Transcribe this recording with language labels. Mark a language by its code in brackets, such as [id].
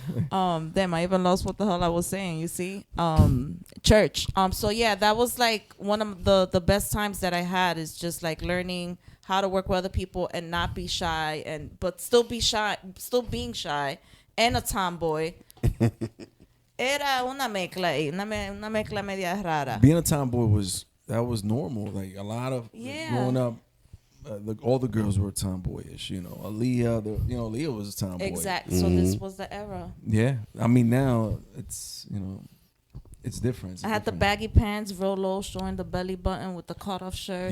[en] Damn, I even lost what the hell I was saying, you see? Church. So yeah, that was like one of the best times that I had, is just like learning how to work with other people and not be shy, but still being shy and a tomboy. [es] Era una mezcla ahí, una mezcla media rara. [en] Being a tomboy was normal. Like a lot of growing up, all the girls were tomboyish. You know, Aaliyah was a tomboy. Exactly. So this was the era. Yeah, I mean now it's it's different. It's I had the different. baggy pants, real low, showing the belly button with the cut off shirt.